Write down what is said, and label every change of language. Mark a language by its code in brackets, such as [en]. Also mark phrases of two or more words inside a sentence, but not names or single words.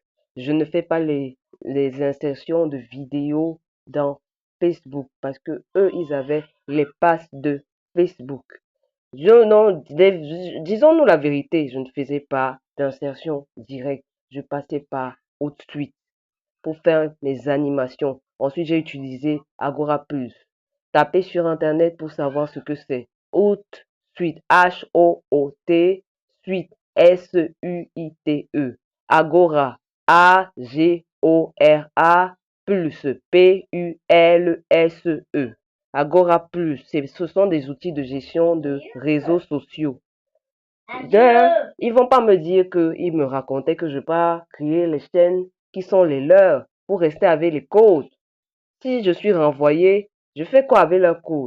[fr] Je ne fais pas les insertions de vidéos dans Facebook parce que eux, ils avaient les passes de Facebook. Non, disons-nous la vérité, je ne faisais pas d'insertion directe. Je passais par Outsuite pour faire mes animations. Ensuite, j'ai utilisé Agora Plus. Tapez sur Internet pour savoir ce que c'est. Outsuite, H-O-O-T, Suite, S-U-I-T-E. Agora, A-G-O-R-A, Plus, P-U-L-S-E. Agora Plus, ce sont des outils de gestion de réseaux sociaux. Ils vont pas me dire qu'ils me racontaient que je vais pas créer les chaînes qui sont les leurs pour rester avec les codes. Si je suis renvoyé, je fais quoi avec leurs codes?